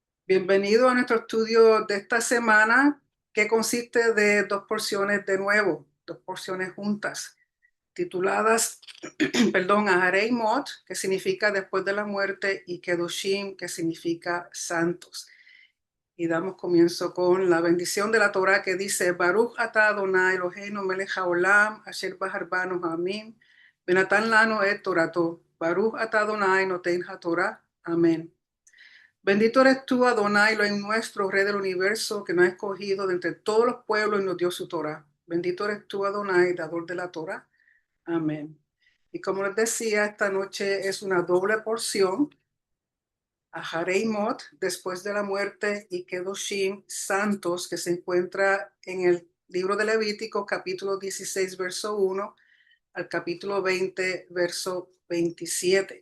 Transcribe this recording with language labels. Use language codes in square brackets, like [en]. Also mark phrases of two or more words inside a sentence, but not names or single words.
[es] Bienvenido a nuestro estudio de esta semana, que consiste de dos porciones de nuevo, dos porciones juntas, tituladas, Aharei Mot, que significa después de la muerte, y Kedoshim, que significa santos. Y damos comienzo con la bendición de la Torá que dice, [he] ברוך אתה אדוני אלוהינו מלך העולם, אשר בחר בנו העמים, ונתן לנו את תורתו. ברוך אתה אדוני נותן התורה. [es] Amén. Bendito eres tú, Adonai, Elohim nuestro, Rey del universo, que nos ha escogido de entre todos los pueblos y nos dio su Torah. Bendito eres tú, Adonai, dador de la Torah. Amén. Y como les decía, esta noche es una doble porción. Aharei Mot, después de la muerte, y Kedoshim, santos, que se encuentra en el libro de Levítico, capítulo 16, verso 1, al capítulo 20, verso 27.